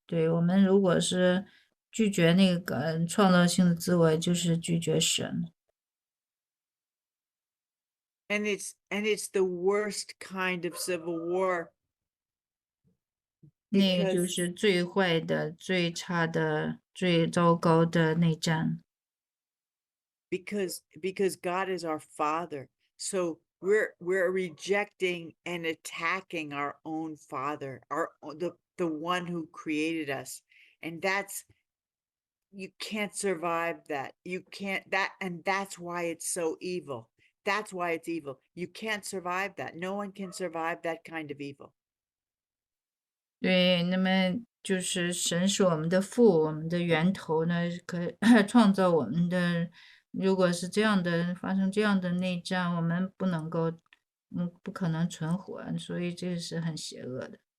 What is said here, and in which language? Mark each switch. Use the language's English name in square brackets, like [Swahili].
[Chinese] 对，我们如果是拒绝那个创造性的自我，就是拒绝神。 [English] And it's the worst kind of civil war. [Chinese] 那个就 [English] Because [Chinese] 是最坏的、最差的、最糟糕的内战。 [English] because God is our Father. So we're rejecting and attacking our own Father, the one who created us. And you can't survive that. You can't and that's why it's so evil. That's why it's evil. You can't survive that. No one can survive that kind of evil. [Chinese] 对，那么就是神是我们的父，我们的源头呢，可创造我们的。如果是这样的，发生这样的内战，我们不能够，不可能存活，所以这个是很邪恶的。